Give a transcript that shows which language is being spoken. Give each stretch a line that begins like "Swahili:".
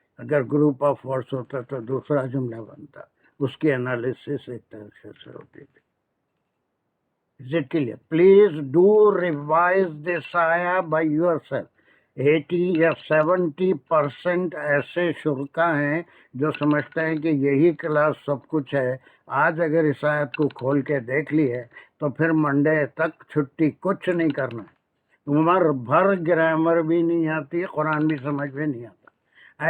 Hindi: अगर
English: group of words
Hindi: होता तो दूसरा जुमला बनता, उसकी एनालिसिस एक तरह से होती थी।
English: Is it clear? Please do revise this ayah by yourself.
Hindi: 80 या 70% ऐसे शुरका हैं जो समझते हैं कि यही क्लास सब कुछ है। आज अगर इस आयत को खोल के देख ली है तो फिर मंडे तक छुट्टी, कुछ नहीं करना। उम्र भर ग्रामर भी नहीं आती, कुरान भी समझ में नहीं आता।